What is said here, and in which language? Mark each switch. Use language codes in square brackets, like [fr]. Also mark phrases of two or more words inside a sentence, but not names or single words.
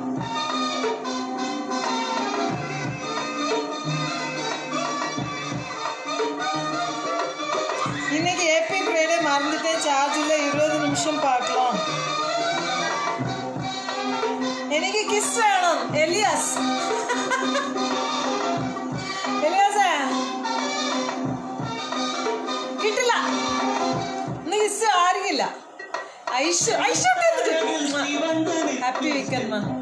[ta] இன்னைக்கு ஏபி கிரேடே மறந்துட்டேன், சார்ஜ் இல்லை, 20 நிமிஷம் பார்க்கலாம். [ml] എനിക്ക് കിസ് വേണം എലിയാസ്. എലിയാസേ കിട്ടില്ല, ഇന്ന് കിസ് ആരിക്കില്ല. ഐഷു [en] happy weekend.